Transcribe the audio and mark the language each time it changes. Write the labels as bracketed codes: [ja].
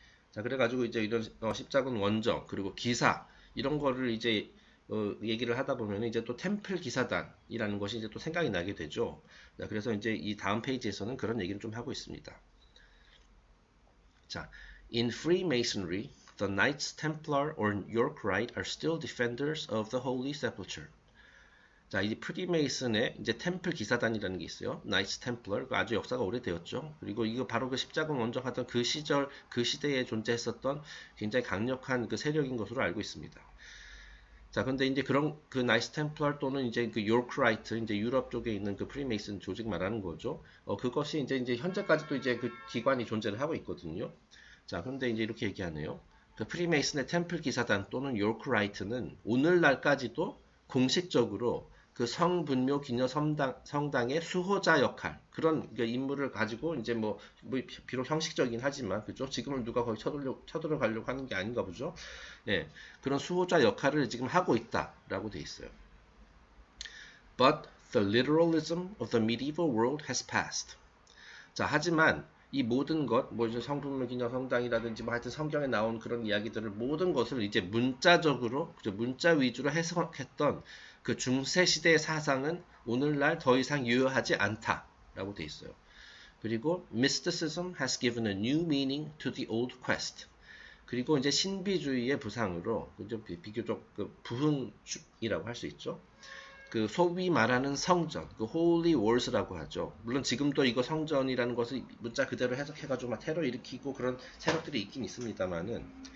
[ko] 자, 그래가지고 이제 이런 십자군 원정, 그리고 기사, 이런 거를 이제 얘기를 하다 보면 이제 또 템플 기사단이라는 것이 이제 또 생각이 나게 되죠. 자, 그래서 이제 이 다음 페이지에서는 그런 얘기를 좀 하고 있습니다. [en] 자, in Freemasonry, the Knights Templar or York Rite are still defenders of the Holy Sepulchre. [ko] 자, 이 프리메이슨의 이제 템플 기사단이라는 게 있어요. 나이츠 템플러, 아주 역사가 오래되었죠. 그리고 이거 바로 그 십자군 원정하던 그 시절, 그 시대에 존재했었던 굉장히 강력한 그 세력인 것으로 알고 있습니다. 자, 근데 이제 그런 그 나이츠 템플러 또는 이제 그 요크라이트, 이제 유럽 쪽에 있는 그 프리메이슨 조직 말하는 거죠. 그것이 이제 현재까지도 이제 그 기관이 존재를 하고 있거든요. 자, 근데 이제 이렇게 얘기하네요. 그 프리메이슨의 템플 기사단 또는 요크라이트는 오늘날까지도 공식적으로 그 성분묘 기녀 성당의 수호자 역할, 그런 인물을 가지고 이제 뭐 비록 형식적이긴 하지만, 그죠? 지금은 누가 거기 쳐들어가려고 하는 게 아닌가 보죠. 네, 그런 수호자 역할을 지금 하고 있다라고 돼 있어요. [en] But the literalism of the medieval world has passed. [ko] 자, 하지만 이 모든 것, 뭐 이제 성분묘 기녀 성당이라든지 뭐 하여튼 성경에 나온 그런 이야기들을 모든 것을 이제 문자적으로, 문자 위주로 해석했던 그 중세 시대의 사상은 오늘날 더 이상 유효하지 않다라고 돼 있어요. 그리고 [en] mysticism has given a new meaning to the old quest. [ko] 그리고 이제 신비주의의 부상으로 비교적 그 부흥이라고 할 수 있죠. 그 소위 말하는 성전, 그 Holy Wars라고 하죠. 물론 지금도 이거 성전이라는 것을 문자 그대로 해석해가지고 막 테러 일으키고 그런 세력들이 있긴 있습니다만은,